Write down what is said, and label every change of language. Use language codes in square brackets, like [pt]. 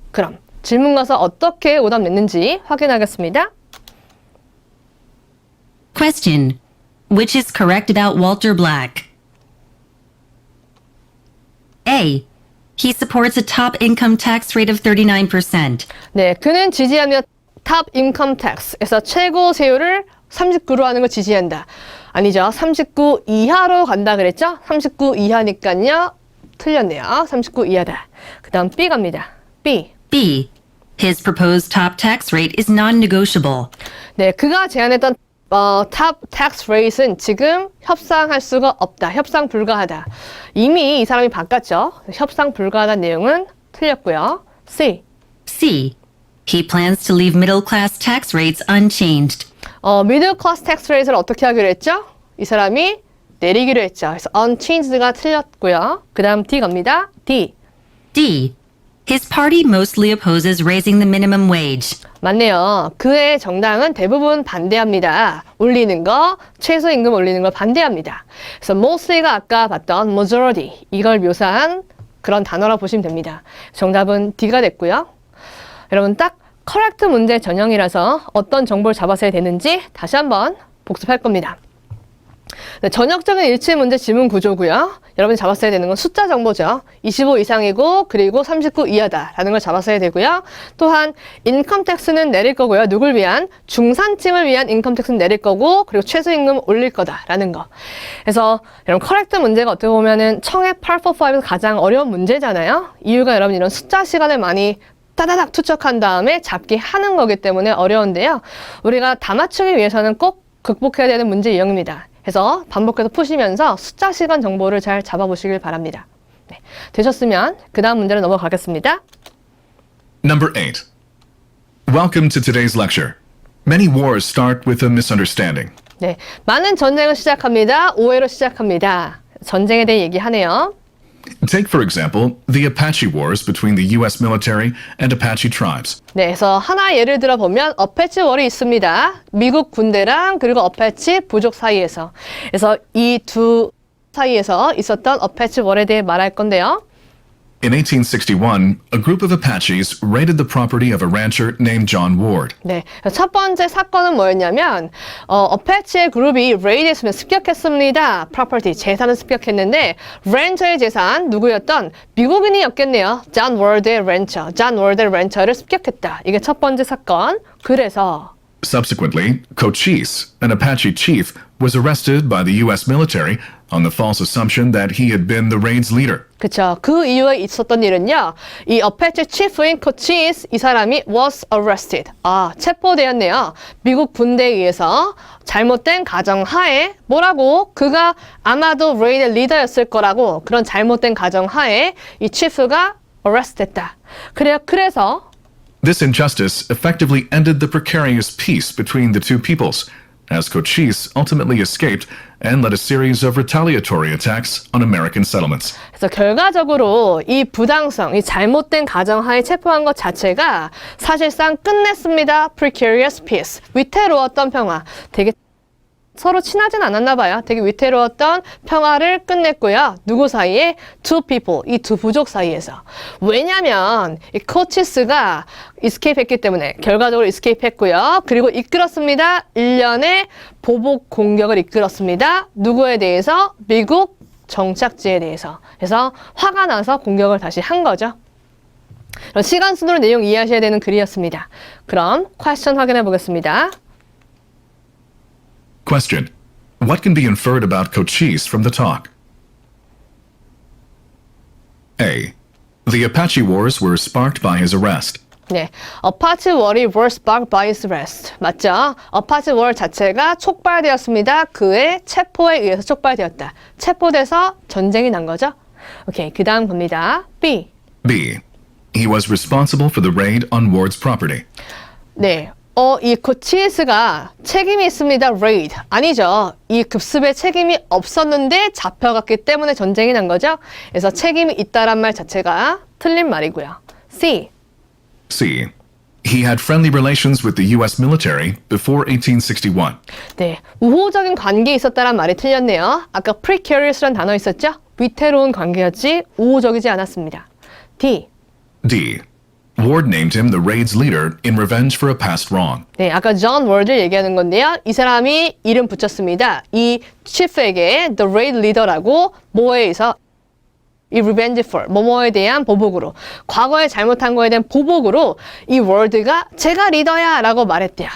[ko] 그럼 질문 가서 어떻게 오답 냈는지 확인하겠습니다. [en] Question. Which is correct about Walter Black? A. He supports a top income tax rate of 39%. [ko] 네, 그는 지지하며 탑 인컴 텍스에서 최고 세율을 39로 하는 걸 지지한다. 아니죠. 39 이하로 간다 그랬죠? 39 이하니까요. 틀렸네요. 39 이하다. 그 다음 B 갑니다. B. [en] B. His proposed top tax rate is non-negotiable. [ko] 네, 그가 제안했던 탑 텍스 레이트는 지금 협상할 수가 없다. 협상 불가하다. 이미 이 사람이 바꿨죠. 협상 불가하다는 내용은 틀렸고요. [en] C. C. He plans to leave middle class tax rates unchanged. [ko] 미들 클래스 텍스 레이트를 어떻게 하기로 했죠? 이 사람이 내리기로 했죠. 그래서 unchanged가 틀렸고요. 그 다음 D 갑니다. D. [en] D. His party mostly opposes raising the minimum wage. [ko] 맞네요. 그의 정당은 대부분 반대합니다. 올리는 거, 최소임금 올리는 걸 반대합니다. 그래서 mostly가 아까 봤던 majority, 이걸 묘사한 그런 단어라 보시면 됩니다. 정답은 D가 됐고요. 여러분 딱 correct 문제 전형이라서 어떤 정보를 잡아서 해야 되는지 다시 한번 복습할 겁니다. 네, 전역적인 일치 문제 지문 구조고요. 여러분이 잡았어야 되는 건 숫자 정보죠. 25 이상이고 그리고 39 이하다라는 걸 잡았어야 되고요. 또한 인컴 텍스는 내릴 거고요. 누굴 위한? 중산층을 위한 인컴 텍스는 내릴 거고 그리고 최저임금 올릴 거다라는 거. 그래서 여러분 커렉트 문제가 어떻게 보면은 청해 845에서 가장 어려운 문제잖아요. 이유가 여러분 이런 숫자 시간을 많이 따다닥 투척한 다음에 잡기 하는 거기 때문에 어려운데요. 우리가 다 맞추기 위해서는 꼭 극복해야 되는 문제 유형입니다. 그래서 반복해서 푸시면서 숫자 시간 정보를 잘 잡아보시길 바랍니다. 네, 되셨으면 그 다음 문제로 넘어가겠습니다. [en] Number 8. Welcome to today's lecture. Many wars start with a misunderstanding. [ko] 네, 많은 전쟁을 시작합니다. 오해로 시작합니다. 전쟁에 대해 얘기하네요. [en] Take, for example, the Apache Wars between the U.S. military and Apache tribes. [ko] 네, 그래서 하나 예를 들어 보면 어패치 월이 있습니다. 미국 군대랑 그리고 어패치 부족 사이에서. 그래서 이 두 사이에서 있었던 어패치 월에 대해 말할 건데요. [en] In 1861, a group of Apaches raided the property of a rancher named John Ward. [ko] 네, 첫 번째 사건은 뭐였냐면 어패치의 그룹이 레이드했으면 습격했습니다. 프로퍼티, 재산을 습격했는데 렌처의 재산, 누구였던 미국인이었겠네요. 존 월드의 렌처, 존 월드의 렌처를 습격했다. 이게 첫 번째 사건. 그래서 [en] Subsequently, Cochise, an Apache chief, was arrested by the U.S. military on the false assumption that he had been the raid's leader. [ko] 그쵸. 그 이후에 있었던 일은요. 이 어패치 치프인 코치스 이 사람이 [en] was arrested. [ko] 체포되었네요. 미국 군대에 의해서 잘못된 가정하에 뭐라고? 그가 아마도 레이드의 리더였을 거라고 그런 잘못된 가정하에 이 치프가 arrest 됐다. 그래서 [en] This injustice effectively ended the precarious peace between the two peoples, as Cochise ultimately escaped and led a series of retaliatory attacks on American settlements. [ko] 그래서 결과적으로 이 부당성, 이 잘못된 가정하에 체포한 것 자체가 사실상 끝냈습니다. [en] Precarious peace. [ko] 위태로웠던 평화. 되게 서로 친하진 않았나 봐요. 되게 위태로웠던 평화를 끝냈고요. 누구 사이에? [en] Two people, [ko] 이 두 부족 사이에서. 왜냐면 이 코치스가 escape 했기 때문에 결과적으로 escape 했고요. 그리고 이끌었습니다. 일련의 보복 공격을 이끌었습니다. 누구에 대해서? 미국 정착지에 대해서. 그래서 화가 나서 공격을 다시 한 거죠. 시간 순으로 내용 이해하셔야 되는 글이었습니다. 그럼 퀘스천 확인해 보겠습니다. [en] Question. What can be inferred about Cochise from the talk? A. The Apache Wars were sparked by his arrest. [ko] 네, 어파치 월이 [en] were sparked by his arrest. [ko] 맞죠? 어파치 월 자체가 촉발되었습니다. 그의 체포에 의해서 촉발되었다. 체포돼서 전쟁이 난 거죠? 오케이, 그 다음 봅니다. B. [en] B. He was responsible for the raid on Ward's property. [ko] 네, 이 코치스가 책임이 있습니다. raid. 아니죠. 이 급습에 책임이 없었는데 잡혀갔기 때문에 전쟁이 난 거죠. 그래서 책임이 있다란 말 자체가 틀린 말이고요. [en] C. C. He had friendly relations with the U.S. military before 1861. [ko] 네, 우호적인 관계에 있었다란 말이 틀렸네요. 아까 precarious란 단어 있었죠? 위태로운 관계였지 우호적이지 않았습니다. [en] D. D. Ward named him the raid's leader in revenge for a past wrong. [ko] 네, 아까 존 월드를 얘기하는 건데요. 이 사람이 이름 붙였습니다. 이 치프에게 [en] the raid leader [ko] 라고 뭐에 의해서 이 revengeful, 뭐뭐에 대한 보복으로, 과거에 잘못한 거에 대한 보복으로 이 월드가 제가 리더야 라고 말했대요.